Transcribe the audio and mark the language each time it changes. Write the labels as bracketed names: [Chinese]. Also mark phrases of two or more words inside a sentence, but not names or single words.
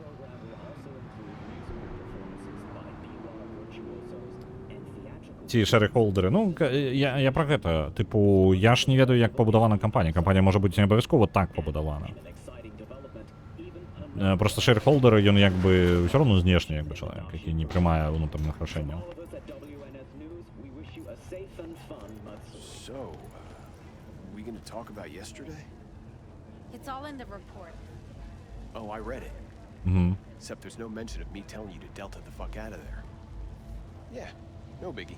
[Belarusian] Ці шэрыхолдеры. Ну, я пра гэта. Тыпу, я ж не ведаю, як пабудавана кампанія. Кампанія можа быць не абавязкова так пабудавана. Просто шэрыхолдеры, ён як бы ўсё роўно знешні, як бы чалавек, які не прымае ўнутраных рашэнняў. [English] So, we gonna talk about yesterday? It's all in the report. Oh, I read it. Except there's no mention of me telling you to Delta the fuck out of there. Yeah, no biggie.